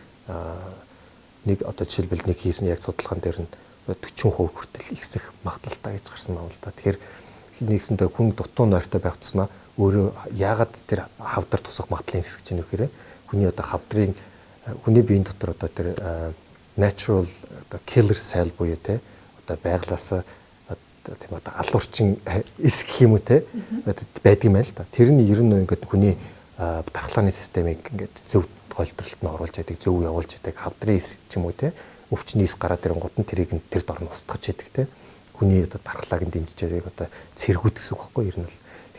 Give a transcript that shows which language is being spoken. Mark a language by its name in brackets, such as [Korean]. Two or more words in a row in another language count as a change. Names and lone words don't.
[Mongolian] Нэг одоо жишээлбэл нэг хийсэн яг судалгаан дээр нь 40% хүртэл ихсэх магадлалтай гэж гарсан байна л да. Тэгэхээр нэгсэндээ хүн дутуу нойртой байх тусмаа өөрөө яагаад тэр хавдар тусах магадлалыг ихсэж байгаа нөхөрөө хүний одоо хавдрын хүний биеийн дотор одоо тэр [English] natural killer cell [Mongolian] буюу те одоо байглаасаа тийм одоо алуурчин эс гэх юм уу те байдаг юм байна л да. Тэр нь ер нь ингээд хүний дархлааны системийг ингээд зөв голдролт нь оруулж яадаг, зөв явуулж яадаг, хавдрын эс ч юм уу те өвчний эс гараад ирэнгууд нь тэрийг нь тэр дор нь устгаж яадаг те хүний одоо дархлааг нь дэмжиж яадаг одоо цэргүүд гэсэн үг байхгүй ер нь л.